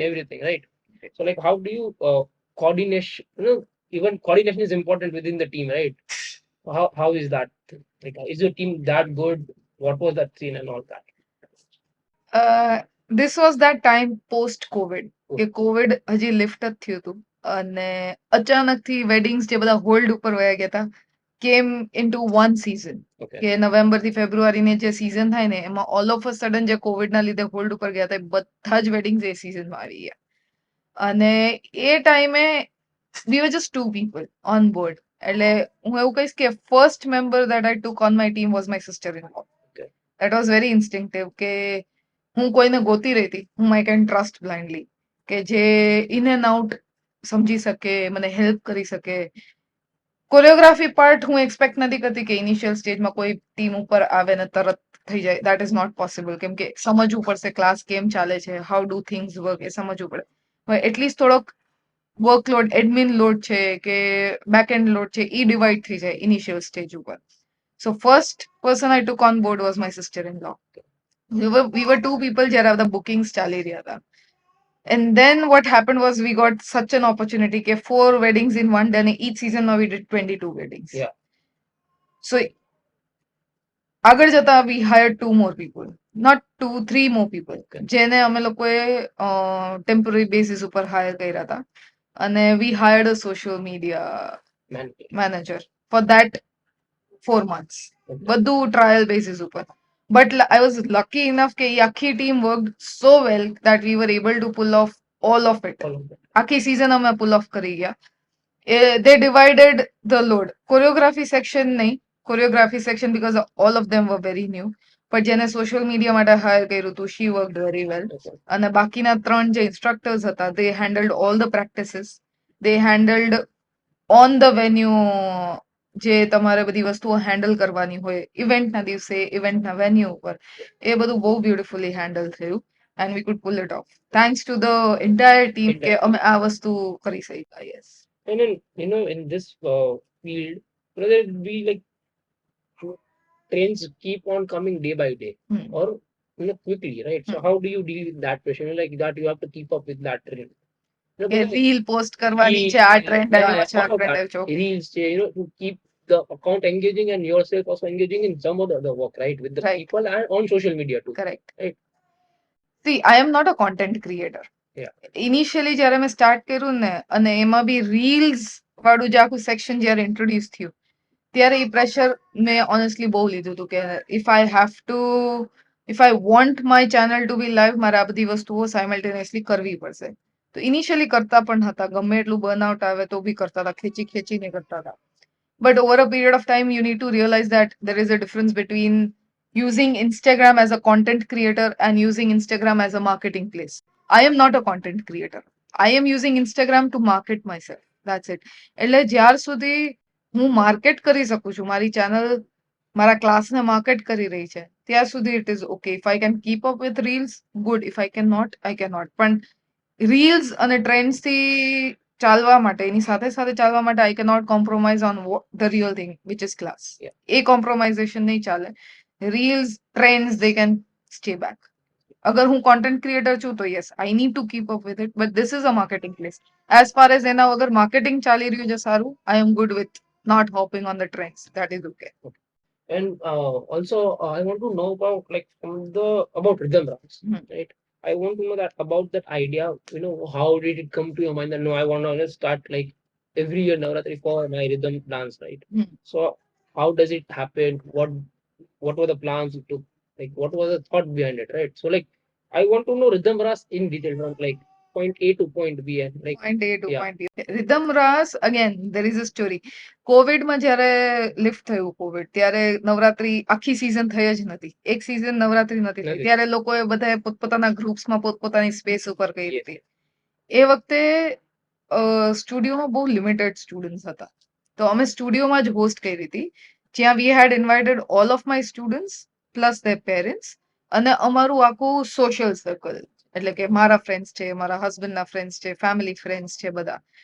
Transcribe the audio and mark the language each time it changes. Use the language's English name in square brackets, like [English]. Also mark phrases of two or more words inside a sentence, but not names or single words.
[English] did. everything, right? So like, how do you coordination? Even coordination is important within the team, right? How is that? Like, is your team that good? What was that scene and all that? This was that time post COVID. [Gujarati] કે COVID હજી લિફ્ટ જ થયું હતું અને અચાનકથી વેડિંગ્સ જે બધા હોલ્ડ ઉપર વયા ગયા હતા [English] came into one season Okay. [Gujarati] કે નવેમ્બર થી ફેબ્રુઆરીની જે સીઝન થાય ને એમાં [English] all of a sudden [Gujarati] જે કોવિડના લીધે હોલ્ડ ઉપર ગયા હતા એ બધા જ વેડિંગ્સ એ સીઝનમાં આવી ગયા અને એ ટાઈમે [English] we were just two people on board. [Gujarati] એટલે હું એવું કહીશ કે [English] first member that I took on my team was my sister-in-law. Okay. That was very instinctive [Gujarati] કે હું કોઈને ગોતી રહી હતી [English] whom I can trust blindly [Gujarati] કે જે [English] in and out [Gujarati] સમજી શકે મને હેલ્પ કરી શકે [English] choreography part [Gujarati] હું એક્સપેક્ટ નથી કરતી કે ઇનિશિયલ સ્ટેજમાં કોઈ ટીમ ઉપર આવે ને તરત થઈ જાય [English] that is not possible [Gujarati] કેમ કે સમજવું પડશે ક્લાસ કેમ ચાલે છે [English] how do things work [Gujarati] એ સમજવું પડે એટલીસ્ટ થોડોક [English] workload admin load [Gujarati] છે કે [English] back end load [Gujarati] છે એ ડિવાઈડ થઈ જાય [English] initial stage [Gujarati] ઉપર [English] so first person I took on board was my sister in law we were two people [Gujarati] જ્યારે બધા bookings ચાલી રહ્યા હતા [English] and then what happened was we got such an opportunity [Gujarati] કે [English] 4 weddings in one day and each season now we did 22 weddings. Yeah. So [Gujarati] આગળ જતા [English] we hired 2 more people, not 2-3 more people [Gujarati] જેને અમે લોકોએ ટેમ્પરરી બેસિસ ઉપર હાયર કર્યા હતા અને [English] we hired a social media manager for that 4 months. [Gujarati] બધું ટ્રાયલ બેસિસ ઉપર [English] but I was lucky enough [Gujarati] કે એ આખી [English] team worked so well that we were able to pull off all of it. [Gujarati] આખી season અમે [English] pull off [Gujarati] કરી ગયા. [English] They divided the load. Choreography section નહીં. Choreography section because all of them were very new. [Gujarati] But જેને [English] social media [Gujarati] માટે hire કર્યું હતું, [English] she worked very well. [Gujarati] અને બાકીના 3 જે instructors હતા, [English] they handled all the practices. They handled on the venue [Gujarati] જે તમારે બધી વસ્તુઓ હેન્ડલ કરવાની હોય ઇવેન્ટના દિવસે ઇવેન્ટના વેન્યુ ઉપર એ બધું બહુ બ્યુટીફુલી હેન્ડલ થયું [English] and we could pull it off thanks to the entire team [Gujarati] કે અમે આ વસ્તુ કરી શક્યા. [English] Yes. And then, in this field, there will be like trends keep on coming day by day or quickly, right? So how do you deal with that pressure? Like that, you have to keep up with that trend. [Gujarati] કે રીલ પોસ્ટ કરવાની છે આ ટ્રેન્ડ આવ્યો છે આ ટ્રેન્ડ આવ્યો છે [English] reels, to keep the account engaging and yourself also engaging in some of the other work, right? With the Right. people and on social media too. correct. Right. See, I am not a content creator. Yeah. [Gujarati] Initially જ્યારે મેં સ્ટાર્ટ કર્યું ને અને એમાં બી રીલ્સ વાળું જે આખું સેક્શન જ્યારે ઇન્ટ્રોડ્યુસ થયું ત્યારે એ પ્રેશર મેં ઓનેસ્ટલી બહુ લીધું હતું કે [English] if I want my channel to be live [Gujarati] મારે આ બધી વસ્તુઓ સાયમલ્ટેનિયસલી કરવી પડશે તો ઇનિશિયલી કરતા પણ હતા ગમે એટલું બર્નઆઉટ આવે તો બી કરતા હતા ખેંચીને કરતા હતા [English] but over a period of time you need to realize that there is a difference between using Instagram as a content creator and using Instagram as a marketing place. I am not a content creator. I am using Instagram to market myself. That's it. [Gujarati] એટલે જ્યાર સુધી હું માર્કેટ કરી શકું છું મારી ચેનલ મારા ક્લાસને માર્કેટ કરી રહી છે ત્યાર સુધી [English] it is okay. If I can keep up with reels, good. If I cannot, I cannot. [Gujarati] પણ reels અને trends થી ચાલવા માટે એની સાથે સાથે ચાલવા માટે [English] I cannot compromise on the real thing which is class. [Gujarati] એ compromisation નહીં ચાલે. [English] Reels, trends, they can stay back. [Gujarati] અગર હું [English] content creator [Gujarati] છું તો [English] yes I need to keep up with it but this is a marketing place as far as [Gujarati] એના વગર માર્કેટિંગ ચાલી રહ્યું છે સારું [English] I am good with not hopping on the trains. That is okay. And also, I want to know about like about rhythm dance, Hmm. right? I want to know that about that idea. How did it come to your mind that no, I want to start like every year Navratri for my rhythm dance, right? Hmm. So how does it happen? What were the plans you took? Like what was the thought behind it, right? So like I want to know rhythm dance in detail from like point A to point B and like Point A to yeah. point B. Rhythm Ras, again, there is a story. [Gujarati] કોવિડમાં જ્યારે લિફ્ટ થયું કોવિડ ત્યારે નવરાત્રી આખી સીઝન થઈ જ નથી એક સીઝન નવરાત્રી નથી થઈ નથી. ત્યારે લોકોએ બધાએ પોતપોતાના ગ્રુપ્સમાં પોતપોતાની સ્પેસ ઉપર કરી [English] Yes. [Gujarati] હતી એ વખતે સ્ટુડિયોમાં બહુ [English] limited students [Gujarati] હતા તો અમે સ્ટુડિયોમાં જ હોસ્ટ કરી હતી જ્યાં [English] we had invited all of my students plus their parents [Gujarati] અને અમારું આખું [English] social circle [Gujarati] એટલે કે મારા ફ્રેન્ડ્સ છે મારા હસબન્ડના ફ્રેન્ડ્સ છે [English] family friends [Gujarati] છે બધા